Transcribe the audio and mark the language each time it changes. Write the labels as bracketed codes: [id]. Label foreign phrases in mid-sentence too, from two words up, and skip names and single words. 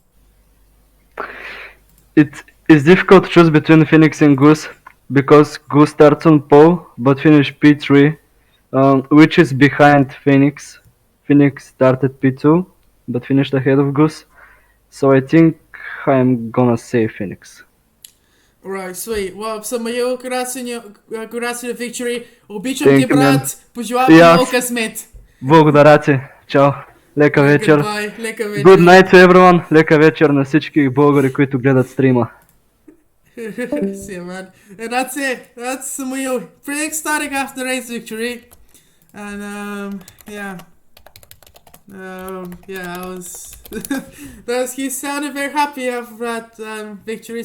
[en] It is difficult to choose between Phoenix and Goose because Goose starts on pole but finished P3, which is behind Phoenix. Phoenix started P2 but finished ahead of Goose. So I think I'm gonna say Phoenix. Alright, sweet. Well, Samuel, congrats on your victory. [bg] Обичам [en] Thank [bg] ти, [en] you, man. [bg] брат. Пожелавам И ти много аз. късмет. Благодаря ти. Чао. Лека вечер. [en] Goodbye. Лека Good [bg] вечер. [en] night to everyone. [bg] Лека вечер на всички българи, които гледат стрима. [en] See you, man. And that's it. That's Samuel. Pretty ecstatic after the race victory. And yeah. Yeah, I was. He sounded very happy after that victory.